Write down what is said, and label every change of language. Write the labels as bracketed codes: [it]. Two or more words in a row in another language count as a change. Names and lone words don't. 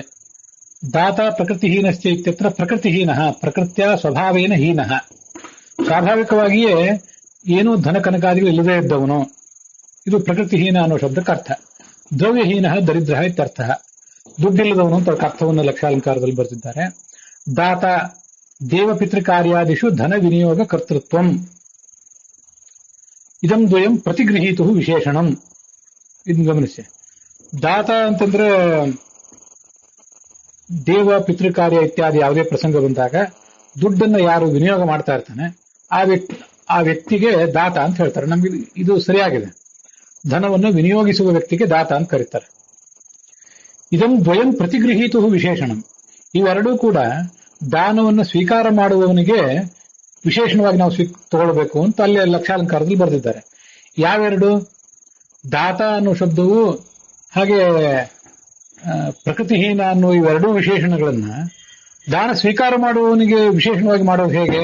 [sa] ದಾತ ಪ್ರಕೃತಿಹೀನಶ್ಚ ಇತ್ಯತ್ರ ಪ್ರಕೃತಿಹೀನ ಪ್ರಕೃತ್ಯ ಸ್ವಭಾವೇನ ಹೀನ, [kn] ಸ್ವಾಭಾವಿಕವಾಗಿಯೇ ಏನೂ ಧನ ಕನಕಾದಿಗಳು ಇಲ್ಲದೇ ಇದ್ದವನು, ಇದು ಪ್ರಕೃತಿಹೀನ ಅನ್ನೋ ಶಬ್ದಕ್ಕೆ ಅರ್ಥ. [sa] ದ್ರವ್ಯಹೀನ ದರಿದ್ರ ಇತ್ಯರ್ಥ, [kn] ದುಡ್ಡಿಲ್ಲದವನು ಅಂತ ಅರ್ಥವನ್ನು ಲಕ್ಷಾಲಂಕಾರದಲ್ಲಿ ಬರೆದಿದ್ದಾರೆ. [sa] ದಾತ ದೇವಪಿತೃಕಾರ್ಯಾದಿಷು ಧನ ವಿನಿಯೋಗ ಕರ್ತೃತ್ವಂ ಇದಂ ದ್ವಯಂ ಪ್ರತಿಗೃಹೀತು ವಿಶೇಷಣಂ. [kn] ಇದನ್ನು ಗಮನಿಸಿ. ದಾತ ಅಂತಂದ್ರೆ ದೇವ ಪಿತೃಕಾರ್ಯ ಇತ್ಯಾದಿ ಯಾವುದೇ ಪ್ರಸಂಗ ಬಂದಾಗ ದುಡ್ಡನ್ನು ಯಾರು ವಿನಿಯೋಗ ಮಾಡ್ತಾ ಇರ್ತಾನೆ ಆ ವ್ಯಕ್ತಿಗೆ ದಾತ ಅಂತ ಹೇಳ್ತಾರೆ. ನಮ್ಗೆ ಇದು ಸರಿಯಾಗಿದೆ. ಧನವನ್ನು ವಿನಿಯೋಗಿಸುವ ವ್ಯಕ್ತಿಗೆ ದಾತ ಅಂತ ಕರೀತಾರೆ. [sa] ಇದಂ ದ್ವಯಂ ಪ್ರತಿಗೃಹೀತು ವಿಶೇಷಣಂ. [kn] ಇವೆರಡೂ ಕೂಡ ದಾನವನ್ನು ಸ್ವೀಕಾರ ಮಾಡುವವನಿಗೆ ವಿಶೇಷಣವಾಗಿ ನಾವು ತಗೊಳ್ಬೇಕು ಅಂತ ಅಲ್ಲಿ ಲಕ್ಷಾಲಂಕಾರದಲ್ಲಿ ಬರೆದಿದ್ದಾರೆ. ಯಾವೆರಡು? ದಾತ ಅನ್ನೋ ಶಬ್ದವು ಹಾಗೆ ಪ್ರಕೃತಿಹೀನ ಅನ್ನೋ ಇವೆರಡೂ ವಿಶೇಷಣಗಳನ್ನ ದಾನ ಸ್ವೀಕಾರ ಮಾಡುವವನಿಗೆ ವಿಶೇಷಣವಾಗಿ ಮಾಡೋದು ಹೇಗೆ?